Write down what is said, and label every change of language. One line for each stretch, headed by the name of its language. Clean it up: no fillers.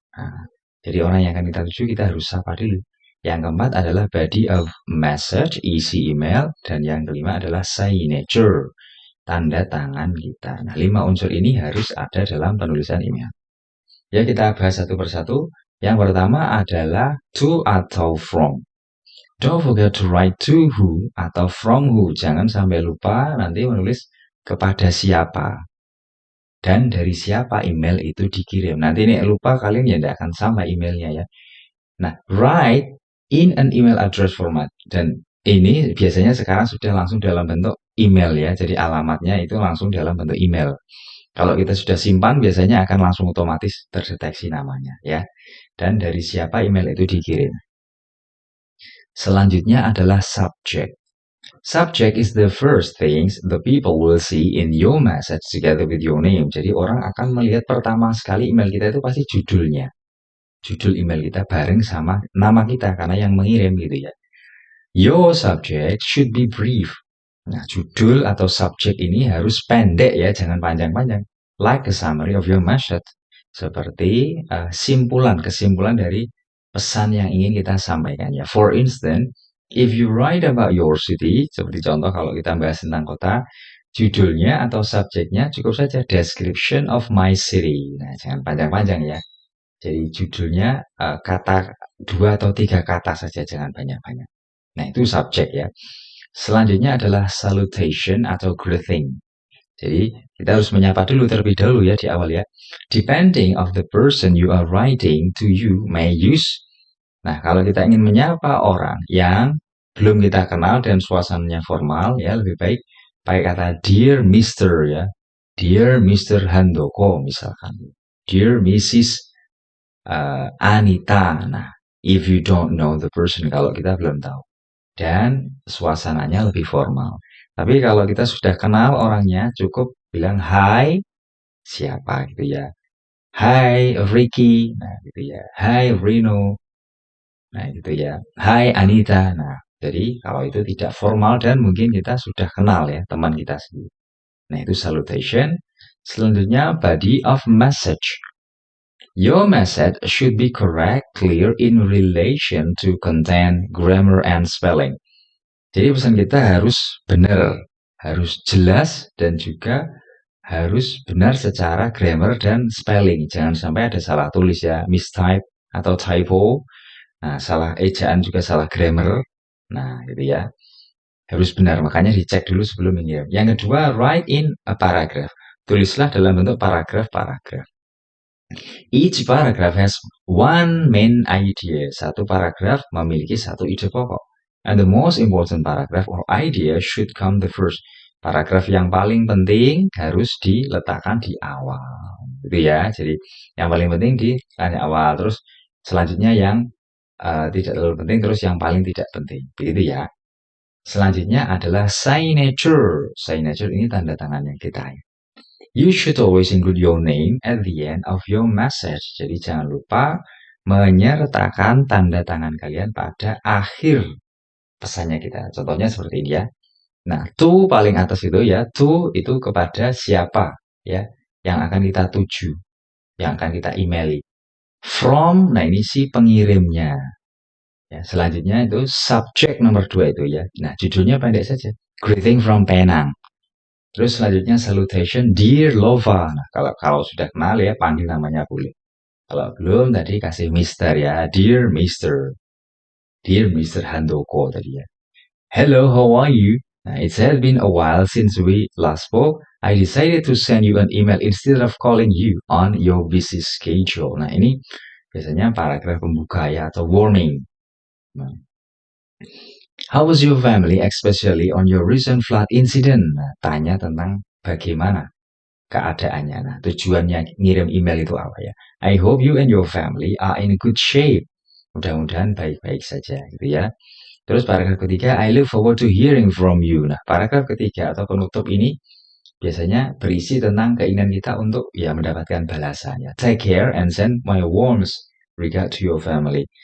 Indonesian: Nah, jadi orang yang akan kita tuju kita harus sapa dulu. Yang keempat adalah body of message, isi email. Dan yang kelima adalah signature, tanda tangan kita. Nah, 5 unsur ini harus ada dalam penulisan email. Ya, kita bahas satu persatu. Yang pertama adalah to atau from.
English: Don't forget to write to who atau from who.
Indonesian: Jangan sampai lupa nanti menulis kepada siapa. Dan dari siapa email itu dikirim. Nanti ini lupa kalian ya tidak akan sama emailnya ya. Nah,
English: write in an email address format.
Indonesian: Dan ini biasanya sekarang sudah langsung dalam bentuk email ya. Jadi alamatnya itu langsung dalam bentuk email. Kalau kita sudah simpan biasanya akan langsung otomatis terdeteksi namanya ya. Dan dari siapa email itu dikirim. Selanjutnya adalah subject.
English: Subject is the first things the people will see in your message together with your name.
Indonesian: Jadi orang akan melihat pertama sekali email kita itu pasti judulnya. Judul email kita bareng sama nama kita karena yang mengirim gitu ya.
English: Your subject should be brief.
Indonesian: Nah, judul atau subjek ini harus pendek ya, jangan panjang-panjang.
English: Like a summary of your message.
Indonesian: Seperti kesimpulan dari pesan yang ingin kita sampaikan ya.
English: For instance, if you write about your city,
Indonesian: seperti contoh kalau kita bahas tentang kota, judulnya atau subjeknya cukup saja
English: description of my city.
Indonesian: Nah, jangan panjang-panjang ya. Jadi judulnya kata 2 atau 3 kata saja, jangan banyak-banyak. Nah, itu subjek ya. Selanjutnya adalah salutation atau greeting. Jadi kita harus menyapa dulu terlebih dahulu ya di awal ya.
English: Depending of the person you are writing to you may use.
Indonesian: Nah, kalau kita ingin menyapa orang yang belum kita kenal dan suasananya formal ya, lebih baik pakai kata Dear Mr. ya. Dear Mr. Handoko misalkan. Dear Mrs. Anita. Nah,
English: if you don't know the person,
Indonesian: kalau kita belum tahu. Dan suasananya lebih formal. Tapi kalau kita sudah kenal orangnya, cukup bilang hai, siapa gitu ya. Hai Ricky, nah gitu ya. Hai Rino, nah gitu ya. Hai Anita, nah jadi kalau itu tidak formal dan mungkin kita sudah kenal ya teman kita sendiri. Nah itu salutation. Selanjutnya body of message.
English: Your message should be correct, clear in relation to content, grammar, and spelling.
Indonesian: Jadi pesan kita harus benar, harus jelas, dan juga harus benar secara grammar dan spelling. Jangan sampai ada salah tulis ya, mistype atau typo. Nah, salah ejaan juga salah grammar. Nah, gitu ya. Harus benar, makanya dicek dulu sebelum mengirim. Yang kedua,
English: write in a paragraph.
Indonesian: Tulislah dalam bentuk paragraf-paragraf.
English: Each paragraph has one main idea.
Indonesian: Satu paragraf memiliki satu ide pokok.
English: And the most important paragraph or idea should come the first.
Indonesian: Paragraf yang paling penting harus diletakkan di awal. Gitu ya. Jadi yang paling penting di awal. Terus selanjutnya yang tidak terlalu penting. Terus yang paling tidak penting. Begitu ya. Selanjutnya adalah signature. Signature ini tanda tangannya kita.
English: You should always include your name at the end of your message.
Indonesian: Jadi jangan lupa menyertakan tanda tangan kalian pada akhir pesannya kita. Contohnya seperti ini ya. Nah, to paling atas itu ya, to itu kepada siapa ya yang akan kita tuju, yang akan kita emaili. From, nah ini si pengirimnya. Ya, selanjutnya itu subject nomor 2 itu ya. Nah, judulnya pendek saja.
English: Greeting from Penang.
Indonesian: Terus selanjutnya salutation, Dear Lova. Nah, kalau sudah kenal ya, panggil namanya boleh. Kalau belum tadi kasih Mister ya, Dear Mister. Dear Mr.
English: Handoko
Indonesian: tadi ya.
English: Hello, how are you? Nah, it has been a while since we last spoke. I decided to send you an email instead of calling you on your busy schedule.
Indonesian: Nah, ini biasanya paragraf pembuka ya atau warning.
English: Nah, how was your family, especially on your recent flood incident?
Indonesian: Nah, tanya tentang bagaimana keadaannya. Nah, tujuannya ngirim email itu apa ya?
English: I hope you and your family are in good shape.
Indonesian: Mudah-mudahan baik-baik saja gitu ya. Terus paragraf ketiga,
English: I look forward to hearing from you.
Indonesian: Nah, paragraf ketiga atau penutup ini biasanya berisi tentang keinginan kita untuk ya mendapatkan balasannya.
English: Take care and send my warmest regard to your family.